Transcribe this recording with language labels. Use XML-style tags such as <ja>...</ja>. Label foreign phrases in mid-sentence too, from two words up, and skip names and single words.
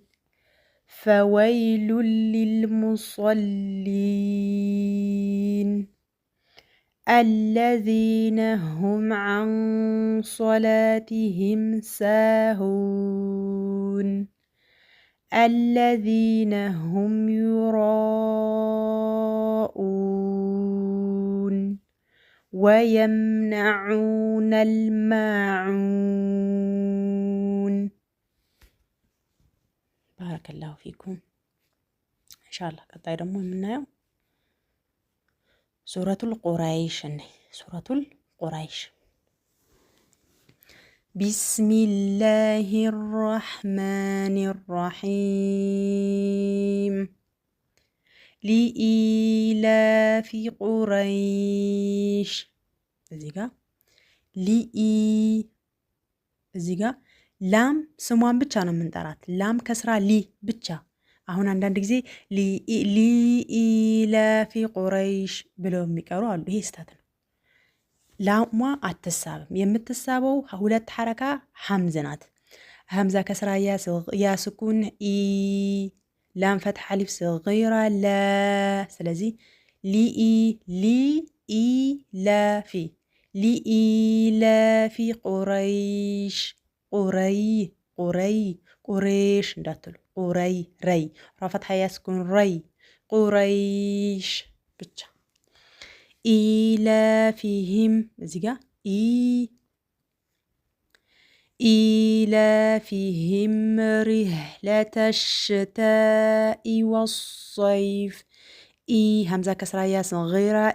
<ar>فويل للمصلين الذين هم عن صلاتهم ساهون الذين هم يراءون ويمنعون الماعون. بارك الله فيكم. إن شاء الله</ar> <am>ቀጣይ ደግሞ የምናየው ሱረቱል ቁረይሽ ሱረቱል ቁረይሽ</am> <ar>بسم الله الرحمن الرحيم لإيلاف قريش</ar> <am>እዚህ ጋር ላም ስሟን ብቻ ነው የምንጠራት ላም ከስራ ሊ ብቻ አሁን አንዳንድ ጊዜ</am> <ar>لإيلاف قريش</ar> <am>ብለው የሚቀሩ አሉ ይሄ ስህተት ነው ላሟ አትሳብም የምትሳበው ሁለት ሐረካ ሐምዝ ናት ሐምዛ ከስራ ያ ስኩን ኢ ላም ፈትሐ አሊፍ ሰጊራ ላ ስለዚህ</am> <ar>لإيلاف قريش</ar> <am>ቁረይሽ እንዳትሉ ረይ ራ ፈትሐ ያ ስኩን ረይ ቁረይሽ ብቻ ኢላፊህም እዚህ ጋር ኢላፊህም</am> <ar>رحلة الشتاء والصيف</ar> <am>ሀምዛ ከስራ ያ ሰጊራ</am>